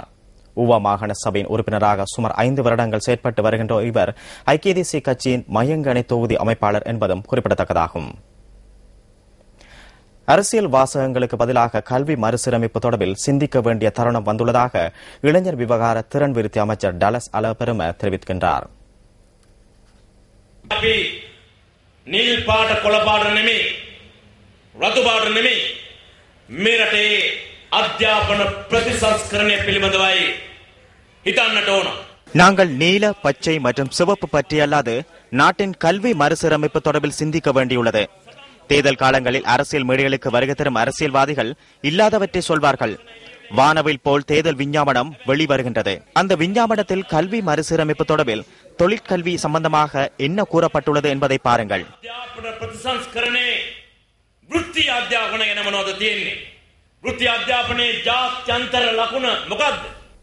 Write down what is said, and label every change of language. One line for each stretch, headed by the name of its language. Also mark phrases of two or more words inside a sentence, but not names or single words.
Tamil: ஊவா மாகாண சபையின் உறுப்பினராக சுமார் 5 வருடங்கள் செயற்பட்டு வருகின்ற இவர் ஐக்கிய தேசிய கட்சியின் மயங்கணை தொகுதி அமைப்பாளர் என்பதும் குறிப்பிடத்தக்கதாகும். அரசியல் வாசகங்களுக்கு பதிலாக கல்வி மறுசீரமைப்பு தொடர்பில் சிந்திக்க வேண்டிய தருணம் வந்துள்ளதாக இளைஞர் விவகார திறன் விருத்தி அமைச்சர் டலஸ் அலபெரும தெரிவிக்கின்றார்.
Sinhala: අධ්‍යාපන ප්‍රතිසංස්කරණය පිළිබඳවයි හිතන්නට ඕන.
Tamil: நாங்கள் நீல, பச்சை மற்றும் சிவப்பு பற்றி அல்லாது நாட்டின் கல்வி மறுசீரமைப்பு தொடர்பில் சிந்திக்க வேண்டியுள்ளது. தேர்தல் காலங்களில் அரசியல் மேடைகளுக்கு வருகை தரும் அரசியல்வாதிகள் இல்லாதவற்றை சொல்வார்கள். வானவில் போல் தேர்தல் விஞ்ஞாபனம் வெளிவருகின்றது. அந்த விஞ்ஞாபனத்தில் கல்வி மறுசீரமைப்பு தொடர்பில் தொழிற்கல்வி சம்பந்தமாக என்ன கூறப்பட்டுள்ளது என்பதை பாருங்கள்.
Sinhala: වෘත්ති අධ්‍යාපනයේ ජාත්‍යන්තර ලකුණ මොකද්ද?